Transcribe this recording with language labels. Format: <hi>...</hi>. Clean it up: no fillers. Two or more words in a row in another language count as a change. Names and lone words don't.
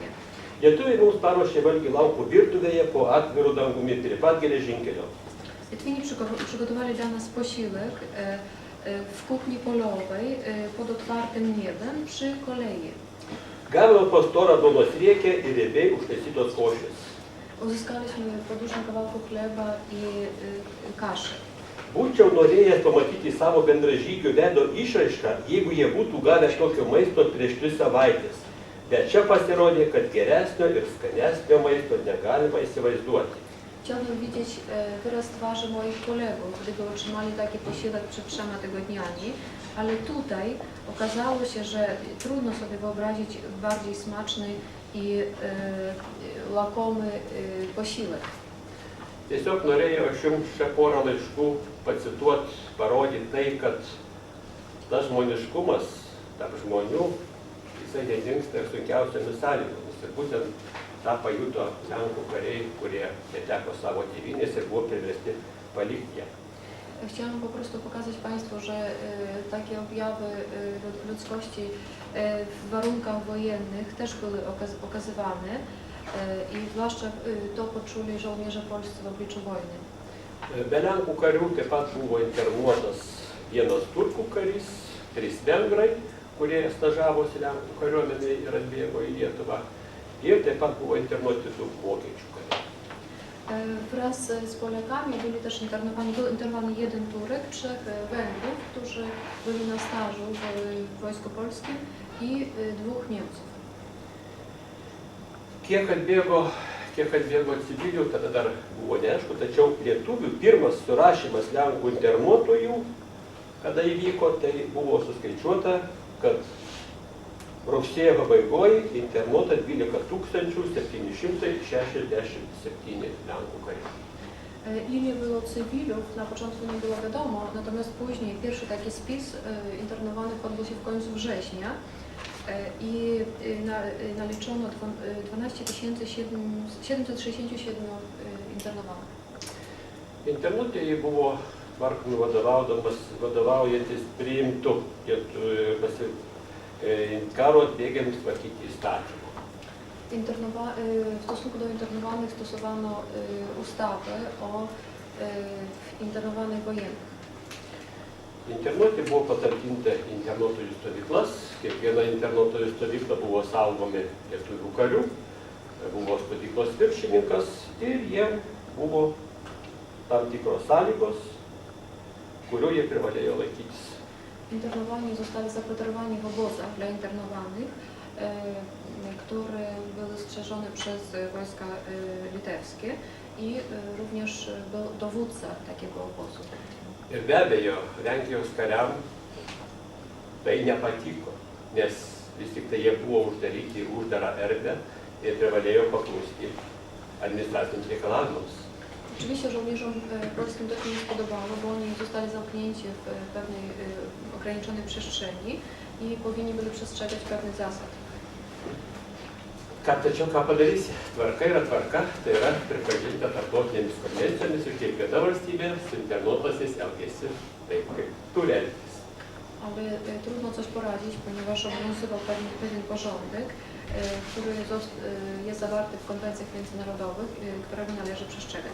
<lt>Lietuviai mums paruošė valgį laukų virtuvėje po atviru dangumi prie pat geležinkelio.</lt> <pl>Litwini przygotowali dla nas posiłek w kuchni polowej pod otwartym niebem przy kolei.</pl> <lt>Gavome po storą duonos riekę ir riebiai užtaisytos košės.</lt> <pl>Uzyskaliśmy po dużym kawałku chleba i kaszy.</pl> <lt>Būčiau norėjęs pamatyti savo bendražygių veido išraišką, jeigu jie būtų gavę tokio maisto prieš 3 savaitės. Bet čia pasirodė, kad geresnio ir skanesnio maisto negalima įsivaizduoti.</lt> <pl>Chciałbym widzieć wyraz twarzy moich kolegów, gdyby otrzymali taki posiłek przed 3 tygodniami, ale tutaj okazało się, że trudno sobie wyobrazić bardziej smaczny i łakomy posiłek.</pl> <lt>Tiesiog norėjau aš jums šią porą laiškų pacituoti, parodyti tai, kad tas žmoniškumas tarp žmonių, jisai nedingsta ir sunkiausiamis sąlygomis. Ir būtent tą pajuto Lenkų kariai, kurie neteko savo tėvynės ir buvo priversti palikti ją.</lt> <pl>Chciałam po prostu pokazać Państwu, że takie objawy ludzkości w warunkach wojennych też były okazywane i zwłaszcza to poczuli żołnierze polscy w obliczu wojny.</pl> <lt>Be Lenkų karių taip pat buvo internuotas vienas turkų karys, 3 vengrai, kurie stažavosi Lenkų kariuomenėje ir atbėgo į Lietuvą. Ir taip pat buvo internuoti 2 vokiečių kariai.</lt> <pl>Wraz z Polakami był internowany 1 Turek, 3 Węgrów, którzy byli na stażu w Wojsku Polskim i 2 Niemców.</pl> <lt>Kiek atbėgo civilių, tada dar buvo neaišku, tačiau lietuvių pirmas surašymas Lenkų internuotojų, kada įvyko, tai buvo suskaičiuota, kad rugsėjo pabaigoje internuota 12 767 Lenkų kariai.</lt> <pl>Ile było cywilów, na początku nie było wiadomo, natomiast później pierwszy taki spis internowanych odbył się w końcu września i naliczono 12 767 internowanych.</pl> <lt>Internuotieji buvo Markumi vadovaujantis priimtų karo atbėgėliams tvarkyti įstatymą.</lt> <pl>W stosunku do internowanych stosowano ustawę o internowanych wojennych.</pl> <lt>Internuoti buvo patalpinta internuotojų stovyklas, kiekviena internuotojų stovykla buvo saugomi lietuvių karių, buvo stovyklos viršininkas ir jiem buvo tam tikros sąlygos, kurių jie privalėjo laikytis.</lt> <pl>Internowani zostali zakwaterowani w obozach dla internowanych, które były strzeżone przez wojska litewskie i również był dowódca takiego obozu.</pl> <lt>Ir be abejo, Lenkijos kariam tai nepatiko, nes vis tik tai jie buvo uždaryti į uždarą erdvę ir privalėjo paklusti administraciniams reikalavimams.</lt> <pl>Oczywiście żołnierzom polskim to się nie spodobało, bo oni zostali zamknięci w pewnej ograniczonej przestrzeni i powinni byli przestrzegać pewnych zasad.</pl> <lt>Tačiau ką padarysi? Tvarka yra tvarka, tai yra pripažinta tarptautinėmis konvencijomis ir kiekviena valstybė su internuotaisiais elgiasi taip, kaip turi elgtis.</lt> <pl>Ale trudno coś poradzić, ponieważ obowiązywał pewien porządek, który jest zawarty w konwencjach międzynarodowych, którego należy przestrzegać.</pl>